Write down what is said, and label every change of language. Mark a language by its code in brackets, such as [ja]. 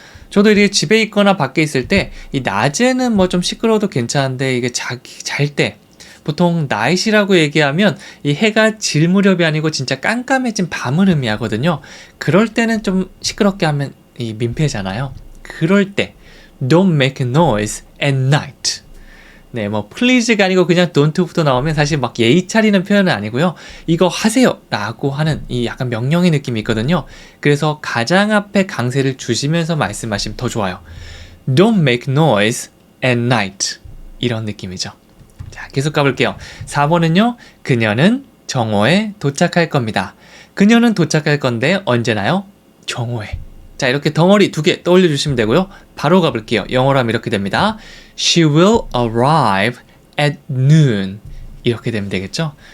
[ko] 저도 이렇게 집에 있거나 밖에 있을 때 이 낮에는 뭐 좀 시끄러워도 괜찮은데 이게 잘 때 보통 night이라고 얘기하면 이 해가 질 무렵이 아니고 진짜 깜깜해진 밤을 의미하거든요. 그럴 때는 좀 시끄럽게 하면 이 민폐잖아요. 그럴 때 [en] don't make noise at night. [ko] 네, 뭐 please가 아니고 그냥 don't부터 나오면 사실 막 예의 차리는 표현은 아니고요. 이거 하세요 라고 하는 이 약간 명령의 느낌이 있거든요. 그래서 가장 앞에 강세를 주시면서 말씀하시면 더 좋아요. [en] Don't make noise at night. [ko] 이런 느낌이죠. 자, 계속 가볼게요. 4번은요. 그녀는 정오에 도착할 겁니다. 그녀는 도착할 건데 언제나요? 정오에. 자, 이렇게 덩어리 두 개 떠올려 주시면 되고요. 바로 가볼게요. 영어로 하면 이렇게 됩니다. [en] She will arrive at noon. 이렇게 되면 되겠죠?